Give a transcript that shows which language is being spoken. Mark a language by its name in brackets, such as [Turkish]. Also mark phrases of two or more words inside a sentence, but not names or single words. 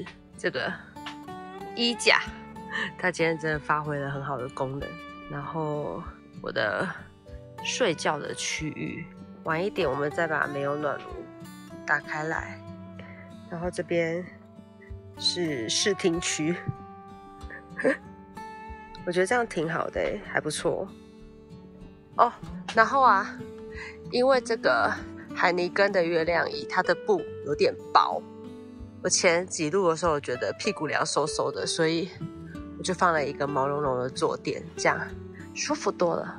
[Chinese] 這個衣架，它今天真的發揮了很好的功能。然後我的睡覺的區域，晚一點我們再把煤油暖爐打開來。然後這邊是視聽區，我覺得這樣挺好的耶，還不錯哦。然後啊，因為這個海尼根的月亮椅，它的布有點薄，我前幾錄的時候我覺得屁股涼嗖嗖的，所以我就放了一個毛茸茸的坐墊，這樣舒服多了。